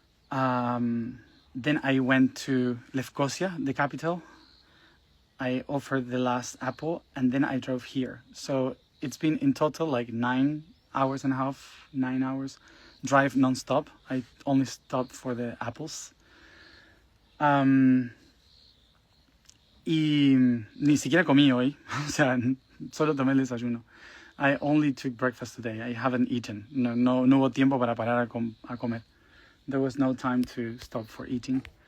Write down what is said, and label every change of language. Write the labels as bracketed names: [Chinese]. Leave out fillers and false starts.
[English] Then I went to Lefkosia, the capital. I offered the last apple, and then I drove here. So it's been in total like 9 hours and a half, 9 hours drive non-stop. I only stopped for the apples. [Spanish] Y ni siquiera comí hoy, o sea, solo tomé el desayuno. [English] I only took breakfast today. I haven't eaten. [Spanish] No hubo tiempo para parar a comer. [English] There was no time to stop for eating.